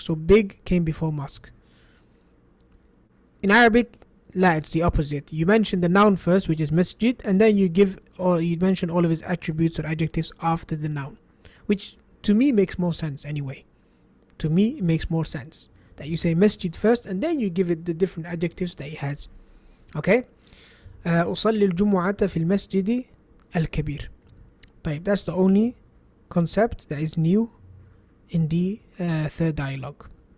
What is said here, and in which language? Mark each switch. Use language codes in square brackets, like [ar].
[en] So big came before mosque. In Arabic, la, it's the opposite. You mention the noun first, which is masjid, and then you mention all of its attributes or adjectives after the noun, which to me makes more sense anyway. to me it makes more sense that you say masjid first and then you give it the different adjectives that it has. Okay. [ar] أصلي الجمعة في المسجد الكبير. [en] طيب, that's the only concept that is new in the third dialogue.